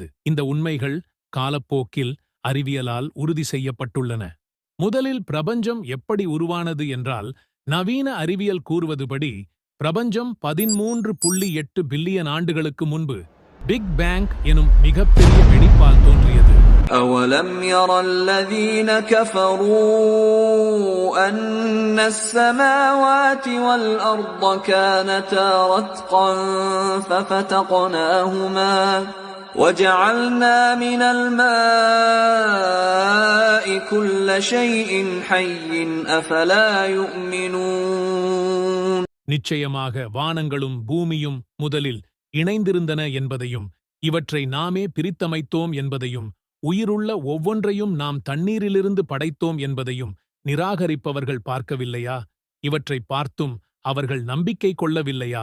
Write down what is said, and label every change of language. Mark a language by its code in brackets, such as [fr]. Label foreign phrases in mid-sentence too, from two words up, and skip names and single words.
[ta] இந்த உண்மைகள் காலப்போக்கில் அறிவியலால் உறுதி செய்யப்பட்டுள்ளன. முதலில் பிரபஞ்சம் எப்படி உருவானது என்றால், நவீன அறிவியல் கூறுவதுபடி பிரபஞ்சம் 13.8 பில்லியன் ஆண்டுகளுக்கு முன்பு [en] big bang [ta] எனும் மிகப்பெரிய வெடிப்பால் தோன்றியது. [ar] أَوَلَمْ يَرَ الَّذِينَ كَفَرُوا أَنَّ السَّمَاوَاتِ وَالْأَرْضَ كَانَتَا رَتْقًا فَفَتَقْنَاهُمَا وَجَعَلْنَا مِنَ الْمَاءِ كُلَّ شَيْءٍ حَيٍّ أَفَلَا يُؤْمِنُونَ. [ta] நிச்சயமாக வானங்களும் பூமியும் முதலில் இணைந்திருந்தன என்பதையும், இவற்றை நாமே பிரித்தமைத்தோம் என்பதையும், உயிருள்ள ஒவ்வொன்றையும் நாம் தண்ணீரிலிருந்து படைத்தோம் என்பதையும் நிராகரிப்பவர்கள் பார்க்கவில்லையா? இவற்றை பார்த்தும் அவர்கள் நம்பிக்கை கொள்ளவில்லையா?